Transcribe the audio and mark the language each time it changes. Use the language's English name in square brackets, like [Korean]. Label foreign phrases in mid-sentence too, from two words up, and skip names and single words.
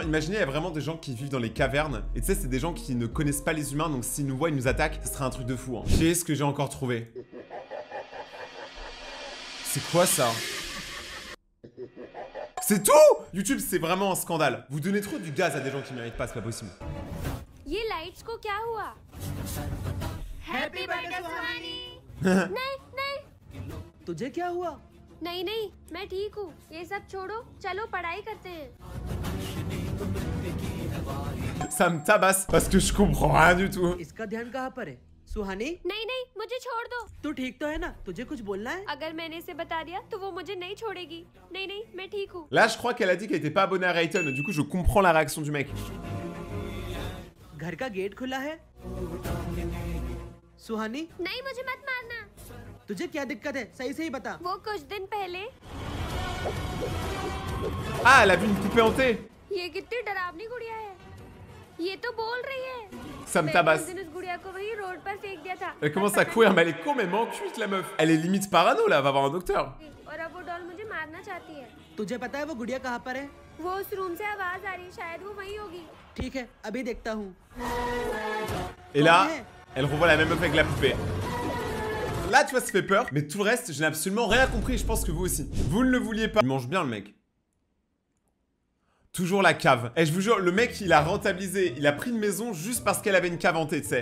[French] Imaginez, il y a vraiment des gens qui vivent dans les cavernes. Et tu sais, c'est des gens qui ne connaissent pas les humains. Donc, s'ils nous voient, ils nous attaquent. Ce serait un truc de fou. Hein. Qu'est-ce que j'ai encore trouvé? C'est quoi ça? C'est tout? YouTube, c'est vraiment un scandale. Vous donnez trop du gaz à des gens qui méritent pas, c'est pas possible. [Hindi] ये लाइट्स को क्या हुआ? [English] happy birthday [Hindi] सुहानी। नहीं नहीं तुझे क्या हुआ? नहीं नहीं मैं ठीक हूँ ये सब छोड़ो चलो पढ़ाई करते हैं [French] Ça me tabasse parce que je comprends rien du tout. [Hindi] इसका ध्यान कहाँ पर है? सुहानी? नहीं नहीं मुझे छोड़ दो तू ठीक तो है ना? तुझे कुछ बोलना है? अगर मैंने इसे बता दिया तो वो मुझे नहीं छोड़ेगी नहीं नहीं मैं ठीक हूँ [French] Là, je crois qu'elle a dit qu'elle était pas abonnée à Rayton. Du coup, je comprends la réaction du mec. [Hindi] घर का गेट खुला है? सुहानी? नहीं मुझे मत मारना तुझे क्या दिक्कत है? सही से ही बता। वो कुछ दिन पहले [French] Ah, elle a vu une poupée hantée. [Hindi] ये कितनी डरावनी गुड़िया है ये तो बोल रही है [French] Ça me tabasse. [Hindi] उस दिन उस गुड़िया को वही रोड पर फेंक दिया था [French] Elle commence à courir, mais elle est complètement cuite, la meuf. Elle est limite parano, là, va voir un docteur. [Hindi] और अब वो डॉल मुझे मारना चाहती है तुझे पता है वो गुड़िया कहाँ पर है? वो उस रूम से आवाज आ रही है, शायद वो वही होगी। ठीक है, अभी देखता हूँ। [French] Et là, elle revoit la même meuf avec la poupée. Là, tu vois, ça fait peur. Mais tout le reste, je n'ai absolument rien compris. Je pense que vous aussi. Vous ne le vouliez pas. Il mange bien, le mec. Toujours la cave. Et je vous jure, le mec, il a rentabilisé. Il a pris une maison juste parce qu'elle avait une cave hantée, tu sais.